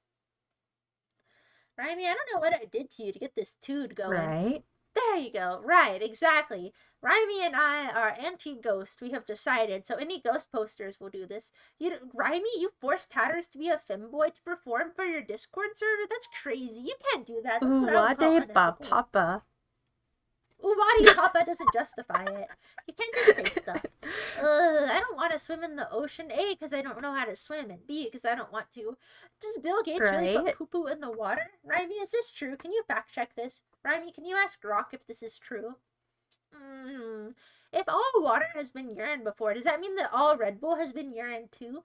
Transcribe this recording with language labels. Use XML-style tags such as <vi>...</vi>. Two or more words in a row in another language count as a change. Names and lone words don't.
<en>Raimi, I don't know what I did to you to get this tood going. Right? There you go. Right, exactly. Raimi and I are anti-ghost. We have decided. So any ghost posters will do this. Raimi, you forced Tatters to be a femboy to perform for your Discord server? That's crazy. You can't do that. That's what I would call unethical. Papa. Uwadi Papa doesn't justify it. You can't just say stuff. I don't want to swim in the ocean. A, because I don't know how to swim. And B, because I don't want to. Does Bill Gates really put poo-poo in the water? Raimi, is this true? Can you fact check this? Raimi, can you ask Rock if this is true? If all water has been urine before, does that mean that all Red Bull has been urine too?</en>